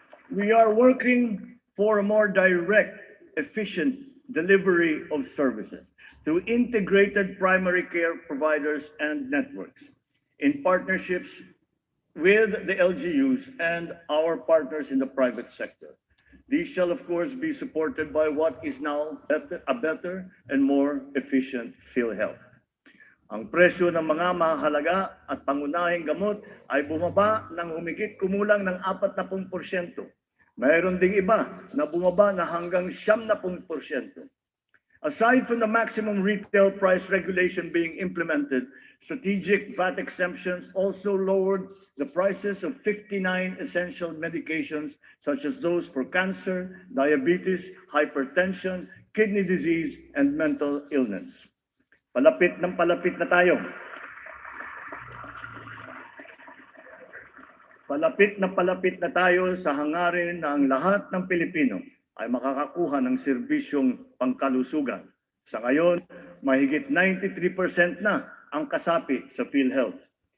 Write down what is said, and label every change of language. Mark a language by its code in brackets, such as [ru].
[en] We are working for a more direct, efficient delivery of services through integrated primary care providers and networks in partnerships with the LGUs and our partners in the private sector. These shall, of course, be supported by what is now a better and more efficient PhilHealth. [tl] Ang presyo ng mga mahalaga at pangunahing gamot ay bumaba ng humigit kumulang ng 40%. Mayroon ding iba na bumaba na hanggang 70%. [en] Aside from the maximum retail price regulation being implemented, strategic VAT exemptions also lowered the prices of 59 essential medications such as those for cancer, diabetes, hypertension, kidney disease, and mental illness. [tl] Palapit ng palapit na tayo. Palapit na tayo sa hangarin na ang lahat ng Pilipino ay makakakuha ng serbisyong pangkalusugan. Sa ngayon, mahigit 93% na ang kasapi sa PhilHealth.